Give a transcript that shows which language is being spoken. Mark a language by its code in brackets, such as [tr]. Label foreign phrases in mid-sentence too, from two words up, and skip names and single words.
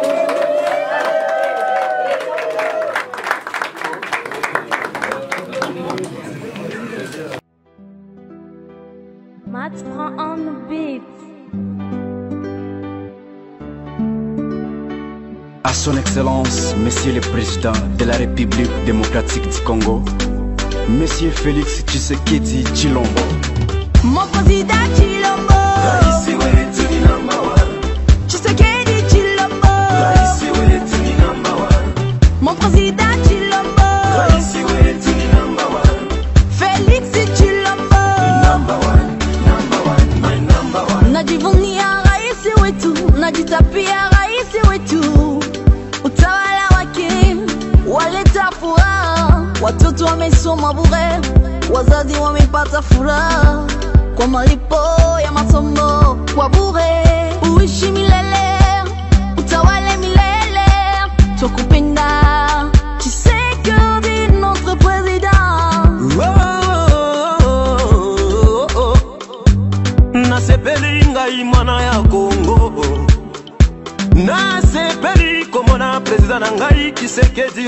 [en] Matt prend on the beat. [fr] À son Excellence, Monsieur le Président de la République démocratique du Congo, Monsieur Félix Tshisekedi Tshilombo. Mon président Tshilombo, Tshisekedi Tshilombo, mon président Tshilombo, Félix Tshilombo, [sw] najivunia rais wetu, najitapia rais wetu. Utawala wake waleta furaha, watoto wamesoma bure, wazazi wamepata furaha kwa malipo ya masomo kwa bure. Uishi milele, utawale milele, tukupenda Tshisekedi [fr] notre président. [ln] Nasepeli ngai mwana ya Kongo, nasepeli komona président na ngai Tshisekedi